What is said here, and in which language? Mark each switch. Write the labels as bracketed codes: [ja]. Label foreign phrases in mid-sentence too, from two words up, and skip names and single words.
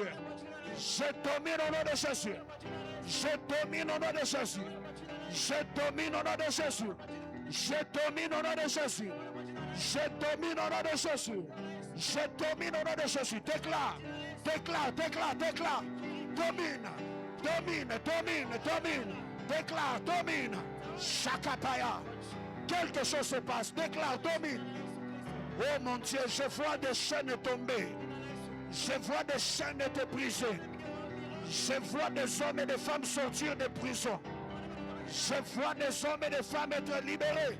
[fr] Je domine au nom de Jésus. Je domine au nom de Jésus. Je domine au nom de Jésus. Je domine au nom de Jésus. Je domine au nom de Jésus. Je domine au nom de Jésus. Déclare. Déclare. Déclare. Déclare. Domine. Domine. Domine. Domine. Déclare. Domine. Shakapaya. Quelque chose se passe. Déclare. Domine. Oh mon Dieu, je vois des chaînes tomber. Je vois des chaînes être brisées. Je vois des hommes et des femmes sortir de prison. Je vois des hommes et des femmes être libérés.